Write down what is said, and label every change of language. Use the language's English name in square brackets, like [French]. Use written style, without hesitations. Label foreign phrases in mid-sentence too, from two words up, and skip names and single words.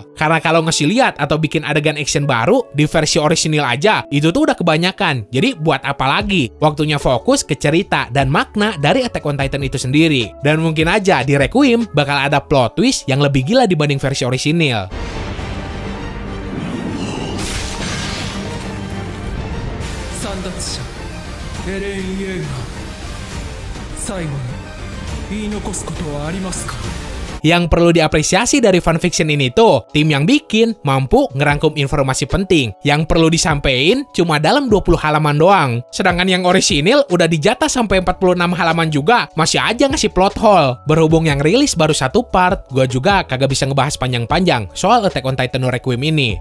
[Indonesian] Karena kalau ngasih lihat atau bikin adegan action baru di versi orisinil aja, itu tuh udah kebanyakan. Jadi buat apa lagi? Waktunya fokus ke cerita dan makna dari Attack on Titan itu sendiri. Dan mungkin aja di Requiem bakal ada [English] plot twist [Indonesian] yang lebih gila dibanding versi orisinil. [Japanese] 簒奪者エレン・イェーガー、最後に言い残すことはありますか？ [Indonesian] Yang perlu diapresiasi dari fanfiction ini tuh, tim yang bikin mampu ngerangkum informasi penting yang perlu disampaikan cuma dalam 20 halaman doang. Sedangkan yang orisinil udah dijatah sampai 46 halaman juga, masih aja ngasih [English] plot hole. [Indonesian] Berhubung yang rilis baru 1 part, gua juga kagak bisa ngebahas panjang-panjang soal Attack on Titan no Requiem ini.